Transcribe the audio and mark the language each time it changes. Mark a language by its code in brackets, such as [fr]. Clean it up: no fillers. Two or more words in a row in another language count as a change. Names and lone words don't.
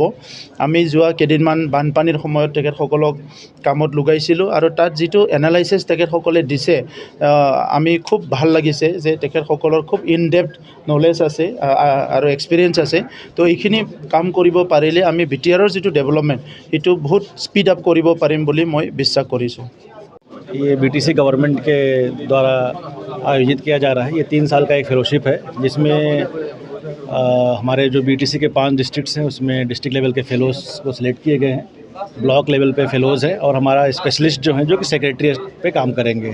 [as] আমি যোৱা কেইদিনমান বানপানীৰ সময়ত তেখেতসকলক কামত লগাইছিলোঁ আৰু তাত যিটো এনালাইচিছ তেখেতসকলে দিছে, আমি খুব ভাল লাগিছে যে তেখেতসকলৰ খুব [en] in-depth knowledge [as] আছে আৰু এক্সপিৰিয়েঞ্চ আছে। তো এইখিনি কাম কৰিব পাৰিলে আমি বিটিআৰৰ যিটো ডেভেলপমেণ্ট সেইটো বহুত [en] speed up [as] কৰিব পাৰিম বুলি মই বিশ্বাস কৰিছোঁ। [hi] ये बीटीसी गवर्नमेंट के द्वारा आयोजित किया जा रहा है। ये 3 साल का एक फेलोशिप है, जिसमें हमारे जो बीटीसी के 5 डिस्ट्रिक्ट्स हैं उसमें [en] district level [hi] के फेलोज़ को सिलेक्ट किए गए हैं, [en] block level [hi] पे फेलोज़ हैं और हमारा स्पेशलिस्ट जो हैं जो कि सेक्रेटरीट पे काम करेंगे।